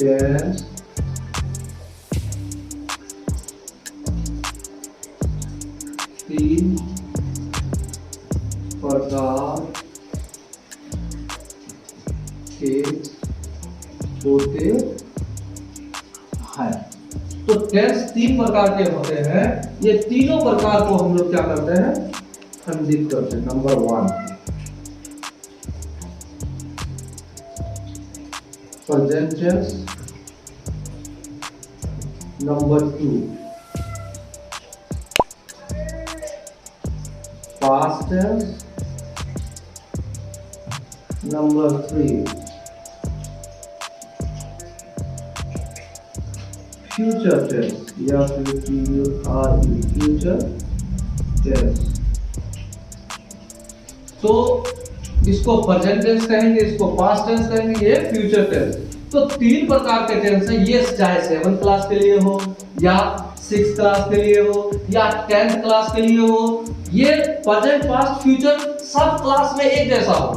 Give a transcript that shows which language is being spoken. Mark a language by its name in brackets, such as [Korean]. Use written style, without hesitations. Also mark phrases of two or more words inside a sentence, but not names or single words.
[Hindi] टेंस तीन प्रकार के होते हैं। तो टेंस 3 प्रकार के होते हैं। ये तीनों प्रकार को हम लोग क्या करते हैं? खंडित करते हैं। [English] नंबर 1 present tense, number 2 past tense, number 3 future tense [Hindi] या फिर [English] future tense। [Hindi] तो इसको [English] present tense [Hindi] कहेंगे, इसको [English] past tense [Hindi] कहेंगे, ये [English] future tense. [Hindi] तो 3 प्रकार के टेंस हैं। ये चाहे 7th क्लास के लिए हो या 6th क्लास के लिए हो या 10th क्लास के लिए हो, ये [English] present past future [Hindi] सब क्लास में एक जैसा होगा।